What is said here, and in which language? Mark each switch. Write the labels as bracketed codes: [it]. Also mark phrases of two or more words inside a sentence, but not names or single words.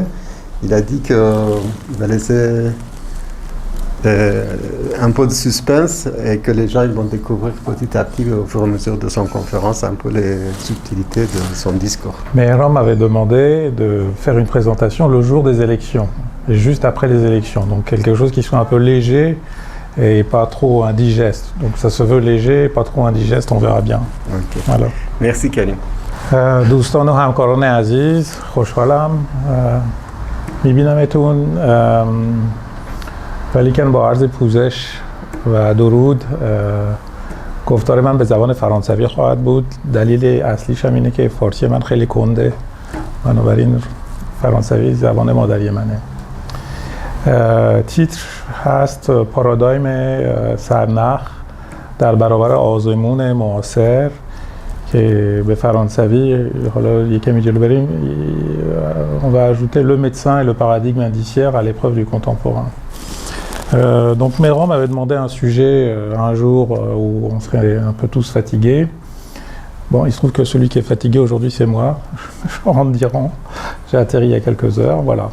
[fr] Il a dit qu'il va laisser un peu de suspense et que les gens ils vont découvrir petit à petit au fur et à mesure de son conférence un peu les subtilités de son discours. Mais Rome avait demandé de faire une présentation le jour des élections, et juste après les élections, donc quelque chose qui soit un peu léger et pas trop indigeste. Donc ça se veut léger, pas trop indigeste, on verra bien. Okay. Voilà. Merci Karim. [fa] دوستان و همکاران عزیز، خوشحالم میبینمتون، ولیکن با عرض پوزش و درود گفتار من به زبان فرانسوی خواهد بود. دلیل اصلیش هم اینه که فارسی من خیلی کنده، بنابراین فرانسوی زبان مادری منه. تیتر هست پارادایم سرنخ در برابر آزمون معاصر که به فرانسوی، حالا یکمی جلو بریم، [fr] on va ajouter le médecin et le paradigme indiciaire à l'épreuve du contemporain. Donc Méran m'avait demandé un sujet un jour où on serait un peu tous fatigués. Bon, il se trouve que celui qui est fatigué aujourd'hui c'est moi, je rentre d'Iran, j'ai atterri il y a quelques heures, voilà.